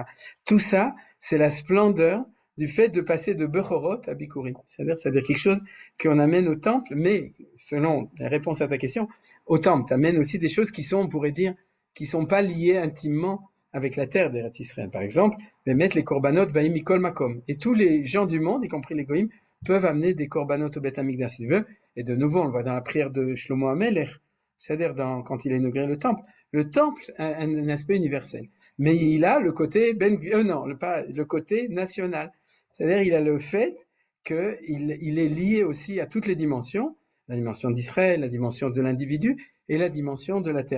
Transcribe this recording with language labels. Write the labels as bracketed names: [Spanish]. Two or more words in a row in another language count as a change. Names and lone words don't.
[French] Tout ça, c'est la splendeur du fait de passer de Bechorot à Bikurim. C'est-à-dire quelque chose qu'on amène au temple, mais selon la réponse à ta question, au temple, tu amènes aussi des choses qui sont, on pourrait dire, qui sont pas liées intimement avec la terre d'Eretz Israël. Par exemple, mettre les [Hebrew] קרבנות באים מכל מקום. [French] Et tous les gens du monde, y compris les goïms, peuvent amener des korbanot au [Hebrew] בית המקדש [French] s'ils veulent. Et de nouveau, on le voit dans la prière de Shlomo HaMelech, c'est-à-dire quand il a inauguré le temple. Le temple a un aspect universel. Mais il a le côté le côté national. C'est-à-dire il a le fait qu'il est lié aussi à toutes les dimensions, la dimension d'Israël, la dimension de l'individu et la dimension de la terre.